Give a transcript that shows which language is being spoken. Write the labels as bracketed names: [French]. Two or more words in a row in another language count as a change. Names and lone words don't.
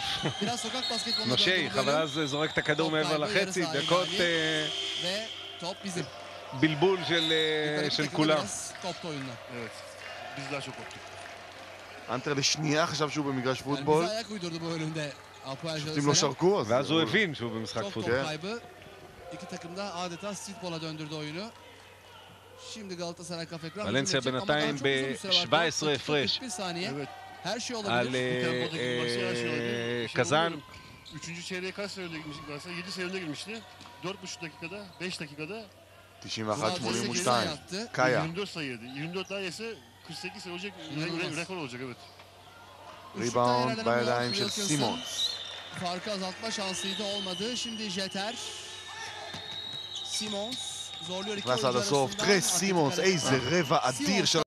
[Hebrew] נושי, אבל אז זורק את הכדור מעבר לחצי, דקות בלבול של כולם. הנטר לשנייה חשב שהוא במגרש פוטבול. שופטים לא שרקו, ואז הוא הבין שהוא במשחק פוטבול. [Turkish] İki takım da adeta streetball'a döndürdü oyunu. Şimdi Galatasaray Cafe Crown [Hebrew] ולנסיה בינתיים ב-17 הפרש על קזאן. 3. [Turkish] çeyreğe kaç sayıda girmişti Galatasaray? 7 sayıda girmişti. 4,5 dakikada, 5 dakikada 91-82. Kaya. 24 sayıydı. 24 daha yese 48 sayı olacak, rekor olacak evet. [Hebrew] Rebound בידיים של סימונס. [Turkish] Farkı azaltma şansıydı, olmadı. Şimdi Jeter. Simons zorluyor iki [Hebrew] נכנס עד הסוף, טרס סימונס, איזה רבע אדיר של